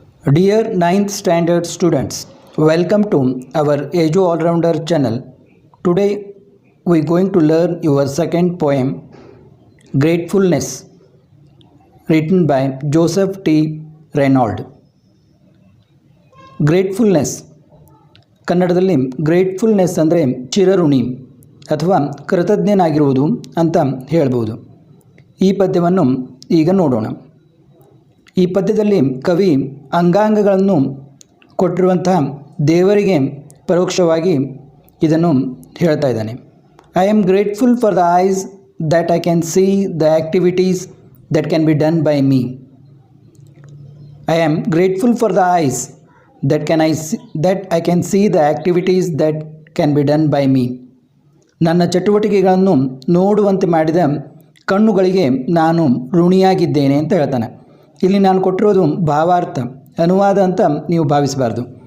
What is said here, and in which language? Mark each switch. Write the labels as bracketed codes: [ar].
[en] Dear 9th standard students, welcome to our Ejo All-Rounder channel. Today we are going to learn your second poem, Gratefulness, written by Joseph T. Reynolds. [kn] Gratefulness ಕನ್ನಡದಲ್ಲಿ gratefulness ಅಂದರೆ ಚಿರಋಣಿ ಅಥವಾ ಕೃತಜ್ಞನಾಗಿರುವುದು ಅಂತ ಹೇಳ್ಬೋದು. ಈ ಪದ್ಯವನ್ನು ಈಗ ನೋಡೋಣ. ಈ ಪದ್ಯದಲ್ಲಿ ಕವಿ ಅಂಗಾಂಗಗಳನ್ನು ಕೊಟ್ಟಿರುವಂತಹ ದೇವರಿಗೆ ಪರೋಕ್ಷವಾಗಿ ಇದನ್ನು ಹೇಳ್ತಾ ಇದ್ದಾನೆ. [en] I am grateful for the eyes that I can see the activities that can be done by me. I am grateful for the eyes that I can see the activities that can be done by me. [kn] ನನ್ನ ಚಟುವಟಿಕೆಗಳನ್ನು ನೋಡುವಂತೆ ಮಾಡಿದ ಕಣ್ಣುಗಳಿಗೆ ನಾನು ಋಣಿಯಾಗಿದ್ದೇನೆ ಅಂತ ಹೇಳ್ತಾನೆ. ಇಲ್ಲಿ ನಾನು ಕೊಟ್ಟಿರೋದು ಭಾವಾರ್ಥ, ಅನುವಾದ ಅಂತ ನೀವು ಭಾವಿಸಬಾರ್ದು.